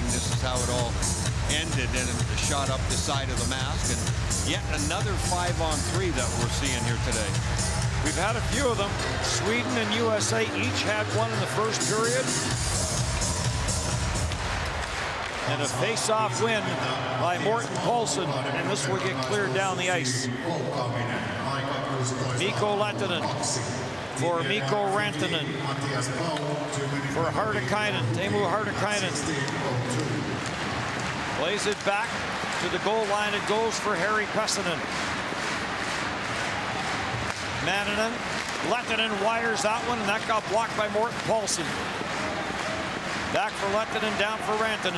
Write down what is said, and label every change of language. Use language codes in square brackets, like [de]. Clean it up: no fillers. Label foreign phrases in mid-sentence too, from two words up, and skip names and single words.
[en] This is how it all ended, and a shot up the side of the mask, and yet another 5-on-3 that we're seeing here today. We've had a few of them. Sweden and USA each had one in the first period. And a face-off win by Morten Paulsen, and this will get cleared down the ice. Mikko Lehtinen for Mikko Rantanen. For Hartikainen, Teemu Hartikainen. Plays it back to the goal line. It goes for Harry Pessinen. Manninen, Lehtinen wires that one, and that got blocked by Morten Paulsen. Back for Lehtinen, down for Rantanen.